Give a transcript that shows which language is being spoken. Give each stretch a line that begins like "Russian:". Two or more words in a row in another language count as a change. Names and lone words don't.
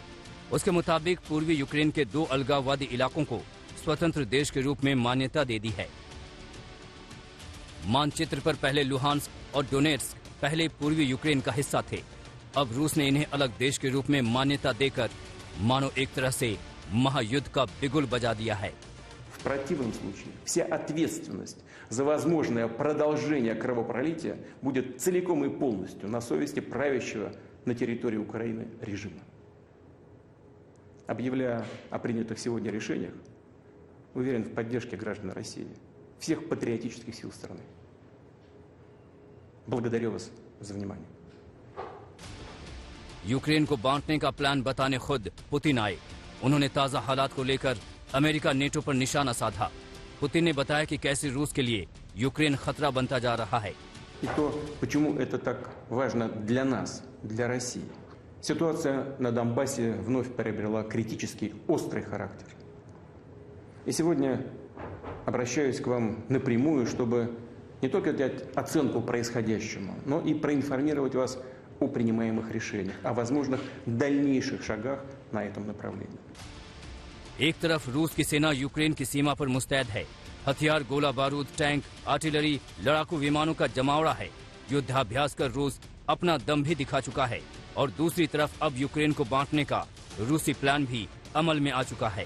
Hindi: उसके मुताबिक पूर्वी यूक्रेन के दो अलगाववादी इलाकों को स्वतंत्र देश के रूप में मान्यता दे दी है। मानचित्र पर पहले लुहांस्क और डोनेत्स्क पहले पूर्वी यूक्रेन का हिस्सा थे। अब रूस ने इन्हें अलग देश के रूप में मान्यता देकर मानो एक तरह से महायुद्ध का बिगुल बजा दिया है।
Russian: В противном случае вся ответственность за возможное продолжение кровопролития будет целиком и полностью на совести правящего на территории Украины режима. Объявляя о принятых сегодня решениях, уверен в поддержке граждан России, всех патриотических сил страны. Благодарю вас за внимание.
Hindi: यूक्रेन को बांटने का प्लान बताने खुद पुतिन आए। उन्होंने ताजा हालात को लेकर अमेरिका, नेटो पर निशाना साधा। पुतिन ने बताया कि कैसे रूस के लिए यूक्रेन खतरा बनता जा रहा है।
Russian: И то, почему это так важно для нас, для России. Ситуация на Донбассе вновь приобрела критический, острый характер. И сегодня обращаюсь к вам напрямую, чтобы не только дать оценку происходящему, но и проинформировать вас о принимаемых решениях, о возможных дальнейших шагах на этом направлении.
Hindi: एक तरफ रूस की सेना यूक्रेन की सीमा पर मुस्तैद है। हथियार, गोला बारूद, टैंक, आर्टिलरी, लड़ाकू विमानों का जमावड़ा है। युद्धाभ्यास कर रूस अपना दम भी दिखा चुका है। और दूसरी तरफ अब यूक्रेन को बांटने का रूसी प्लान भी अमल में आ चुका है।